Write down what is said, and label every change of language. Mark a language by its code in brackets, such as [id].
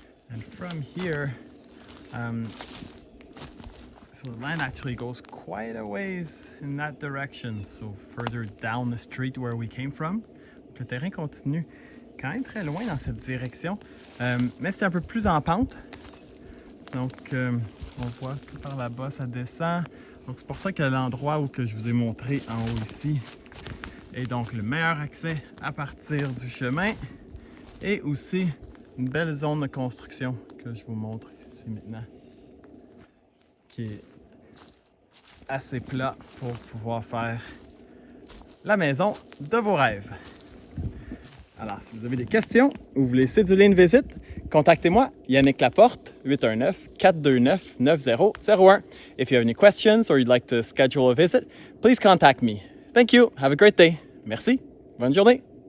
[en] And from here, so the land actually goes quite a ways in that direction, so further down the street where we came from. [fr] Donc, le terrain continue quand même très loin dans cette direction, mais c'est un peu plus en pente. Donc on voit tout par là-bas, ça descend. Donc c'est pour ça que l'endroit où que je vous ai montré en haut ici est donc le meilleur accès à partir du chemin, et aussi une belle zone de construction que je vous montre ici maintenant, qui est assez plat pour pouvoir faire la maison de vos rêves. Alors, si vous avez des questions ou vous voulez céduler une visite, contactez-moi, Yannick Laporte, 819-429-9001. [en] If you have any questions or you'd like to schedule a visit, please contact me. Thank you. Have a great day. [fr] Merci. Bonne journée.